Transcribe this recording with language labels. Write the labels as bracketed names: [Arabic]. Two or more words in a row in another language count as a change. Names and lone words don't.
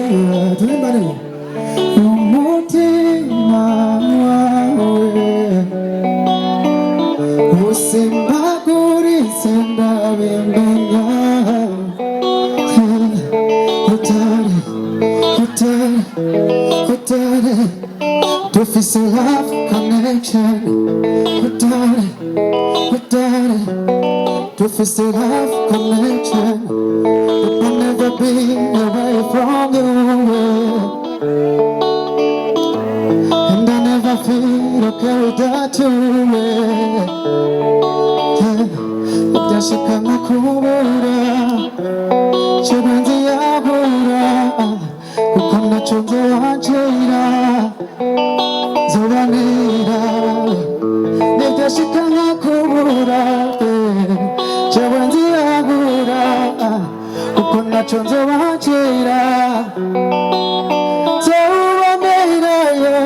[Rundi] Turimbane umutima wawe usimaguritse ndabimenya. Utare dufise [English] love connection. [Rundi] Utare dufise [English] love connection. It will never be away from you. And I never feel okay without you. [Rundi] Udashaka nakubura, chibanzi yabura, kuko naco nzohacira, zobanira. Udashaka nakubura, chibanzi yabura, kuko naco nzohacira, zobanira.